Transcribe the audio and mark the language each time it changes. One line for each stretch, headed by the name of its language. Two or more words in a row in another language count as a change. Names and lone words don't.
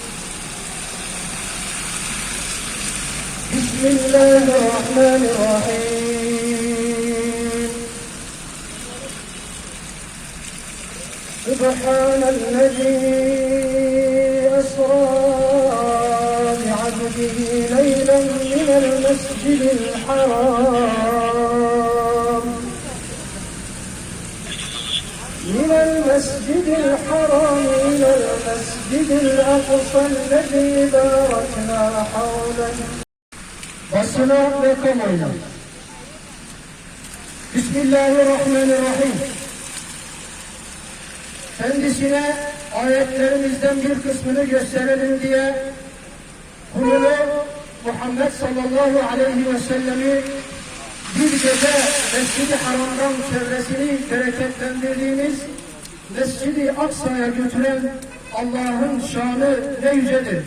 Arabic: بسم الله الرحمن الرحيم سبحان الذي أسرى بعبده ليلا من المسجد الحرام إلى المسجد الأقصى الذي باركنا حوله.
Turkish: Basına ve kamuoyuna.
Arabic: بسم الله الرحمن الرحيم.
Turkish: Kendisine ayetlerimizden bir kısmını gösterelim diye kulunu Muhammed
Arabic: صلى الله عليه وسلم
Turkish: bir gece Mescid-i Haram'dan çevresini bereketlendirdiğimiz Mescid-i Aksa'ya götüren Allah'ın şanı ne yücedir.